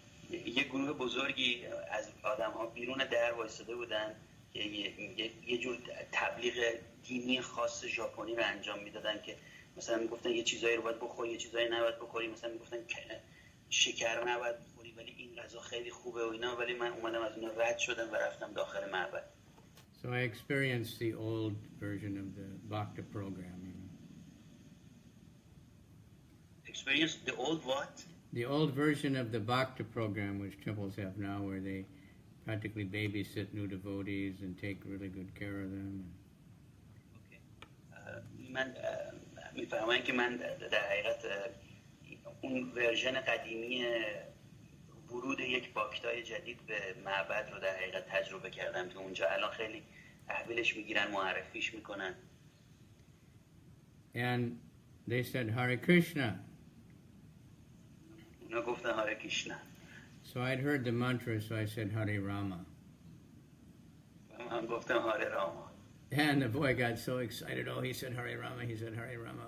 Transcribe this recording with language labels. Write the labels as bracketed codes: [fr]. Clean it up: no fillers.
[fa] یه گروه بزرگی از آدم ها بیرون در وایساده بودن که یه جور تبلیغ دینی خاص ژاپنی رو انجام میدادن که مثلا میگفتن یه چیزایی رو باید بخوری، یه چیزایی نباید بخوری. مثلا میگفتن شکر نباید بخوری ولی این غذا خیلی خوبه و اینا. ولی من اومدم از اونها رد شدم و رفتم داخل معبد. [en] So I experienced the old version of the Bhakti program. Experienced the old what? The old version of the Bhakti program, which temples have now, where they practically babysit new devotees and take really good care of them. Okay. [fa] من میفهمم که من در حقیقت اون ورژن قدیمی ورود یک باکتای جدید به معبد رو در حقیقت تجربه کردم که اونجا الان خیلی تحویلش میگیرن، معرفیش میکنن. [en] And they said Hare Krishna. [fa] اونا گفتن هاره کریشنا. [en] So I'd heard the mantra, so I said Hare Rama. [fa] من گفتم هاره راما. [en] And the boy got so excited. Oh, he said Hare Rama. He said Hare Rama.